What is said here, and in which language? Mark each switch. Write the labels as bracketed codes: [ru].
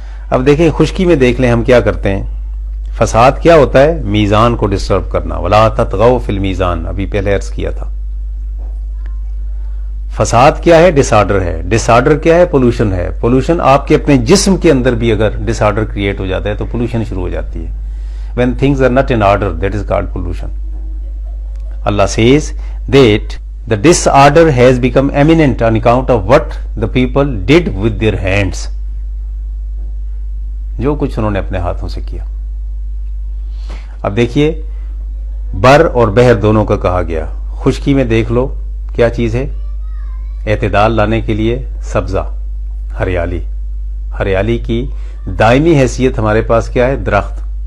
[ur] اب دیکھیں خشکی میں دیکھ لیں ہم کیا کرتے ہیں. فساد کیا ہوتا ہے؟ میزان کو ڈسٹرب کرنا. [ar] ولا تطغوا فی المیزان، [ur] ابھی پہلے عرض کیا تھا. فساد کیا ہے؟ ڈس آرڈر ہے. ڈس آرڈر کیا ہے؟ پولوشن ہے. پولوشن آپ کے اپنے جسم کے اندر بھی اگر ڈس آرڈر کریٹ ہو جاتا ہے تو پولوشن شروع ہو جاتی ہے. [en] when things are not in order, that is called pollution. Allah says that the disorder has become eminent on account of what the people did with their hands. [ur] جو کچھ انہوں نے اپنے ہاتھوں سے کیا. اب دیکھیے بر اور بحر دونوں کا کہا گیا. خشکی میں دیکھ لو کیا چیز ہے؟ اعتدال لانے کے لیے سبزہ، ہریالی. ہریالی کی دائمی حیثیت ہمارے پاس کیا ہے؟ درخت.